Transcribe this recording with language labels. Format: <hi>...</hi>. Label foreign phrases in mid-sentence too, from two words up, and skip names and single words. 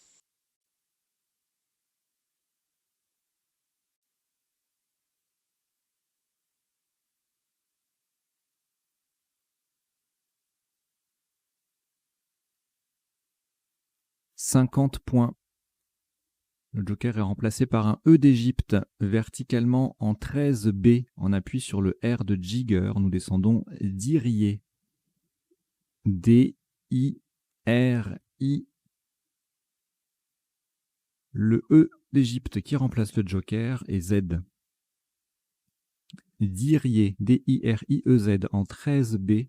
<fr>« 50 points. Le joker est remplacé par un E d'Égypte verticalement en 13B. On appuie sur le R de Jigger. Nous descendons d'Irié. D-I-R-I. Le E d'Égypte qui remplace le joker est Z. D'Irié, D-I-R-I-E-Z en 13B.</fr>